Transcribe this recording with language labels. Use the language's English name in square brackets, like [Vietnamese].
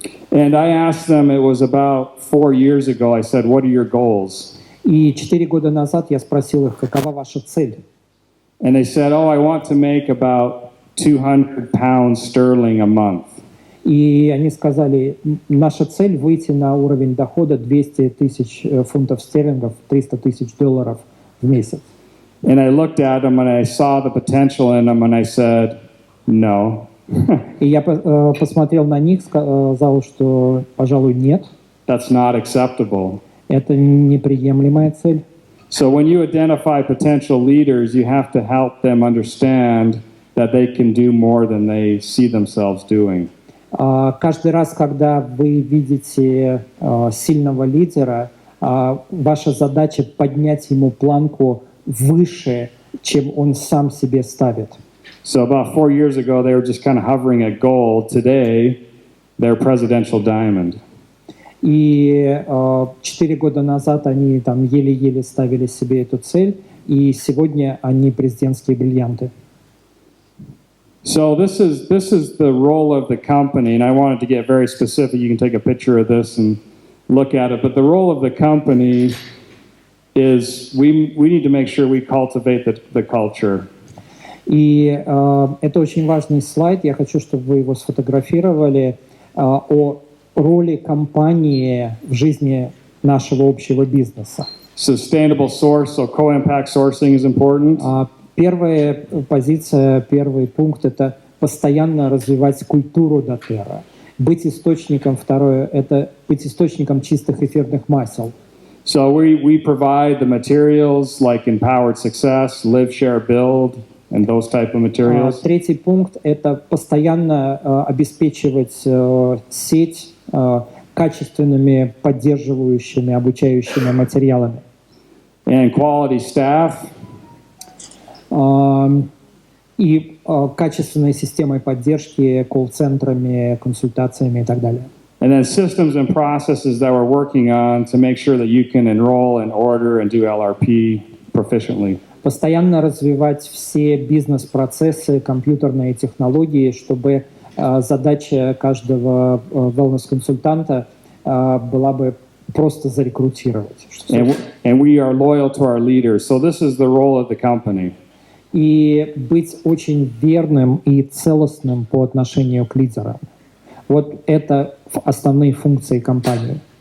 [English] And I asked them, it was about 4 years ago, I said, what are your goals? [Russian] И 4 года назад я спросил их, какова ваша цель? [English] And they said, oh, I want to make about 200 pounds sterling a month. [Russian] И они сказали, наша цель выйти на уровень дохода 200 тысяч фунтов стерлингов, 300 тысяч долларов в месяц. [English] And I looked at them and I saw the potential in them and I said, no. [Russian] И я посмотрел на них, сказал, что, пожалуй, нет. [English] That's not acceptable. [Russian] Это неприемлемая цель. [English] So when you identify potential leaders, you have to help them understand that they can do more than they see themselves doing. [Russian] Каждый раз, когда вы видите сильного лидера, ваша задача поднять ему планку выше, чем он сам себе ставит. [English] So about 4 years ago, they were just kind of hovering at gold. Today, they're presidential diamond. [Russian] И 4 года назад они там еле-еле ставили себе эту цель, и сегодня они президентские бриллианты. [English] So this is the role of the company, and I wanted to get very specific. You can take a picture of this and look at it. But the role of the company is we need to make sure we cultivate the culture. [Russian] И это очень важный слайд. Я хочу, чтобы вы его сфотографировали о роли компании в жизни нашего общего бизнеса. [English] Sustainable source, so co-impact sourcing is important. [Russian] Первая позиция, первый пункт — это постоянно развивать культуру доTERRA. Быть источником, второе — это быть источником чистых эфирных масел. [English] So we provide the materials like empowered success, live, share, build, and those type of materials. [Russian] Третий пункт — это постоянно обеспечивать сеть качественными, поддерживающими, обучающими материалами. [English] And quality staff. [Russian] И качественной системой поддержки, колл-центрами, консультациями и так далее. [English] And then systems and processes that we're working on to make sure that you can enroll and order and do LRP proficiently. [Russian] Постоянно развивать все бизнес-процессы, компьютерные технологии, чтобы задача каждого wellness-консультанта была бы просто зарекрутировать. [English] And we are loyal to our leaders. So this is the role of the company. [Russian] И быть очень верным и целостным по отношению к лидерам. Вот это основные функции компании.